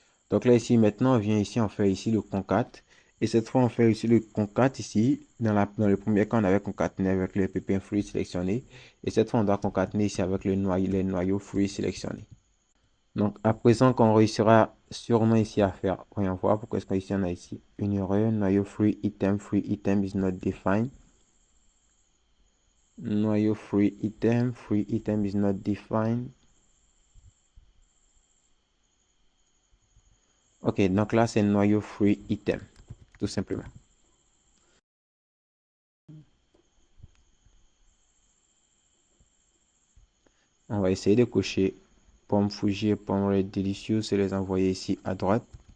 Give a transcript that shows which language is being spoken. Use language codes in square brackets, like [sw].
[fr] Donc là, ici, maintenant, on vient ici, on fait ici le concat. Et cette fois, on fait ici le concat ici. Dans le premier cas, on avait concaténé avec le pépin fruit sélectionné. Et cette fois, on doit concaténer ici avec les noyaux fruits sélectionnés. Donc, à présent qu'on réussira sûrement ici à faire, voyons voir pourquoi est-ce qu'ici on a ici une erreur. [en] Noyau free item is not defined. Noyau free item is not defined. [fr] Ok, donc là, c'est noyau free item, tout simplement. On va essayer de cocher pomme Fuji et pomme Red Delicious et les envoyer ici à droite.